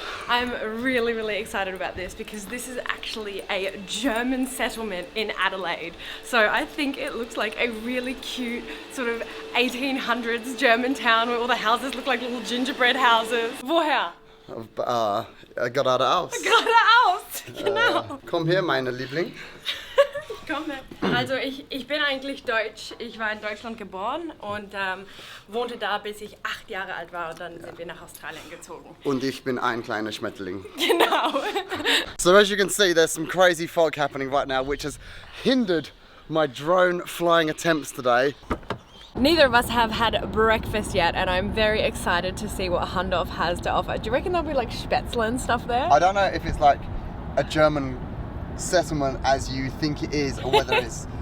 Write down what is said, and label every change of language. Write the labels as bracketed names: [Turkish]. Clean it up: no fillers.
[English] I'm really excited about this because this is actually a German settlement in Adelaide. So I think it looks like a really cute sort of 1800s German town where all the houses look like little gingerbread houses. [German] Woher? Geradeaus. Geradeaus, genau. Komm her, meine Liebling. Komm her. Also ich bin eigentlich Deutsch. Ich war in Deutschland geboren und wohnte da, bis ich 8 Jahre alt war und dann sind wir nach Australien gezogen. Und ich bin ein kleiner Schmetterling. Genau. [English] So as you can see, there's some crazy fog happening right now, which has hindered my drone flying attempts today. Neither of us have had breakfast yet and I'm very excited to see what Hahndorf has to offer. Do you reckon there'll be like spätzle and stuff there? I don't know if it's like a German settlement as you think it is or whether it's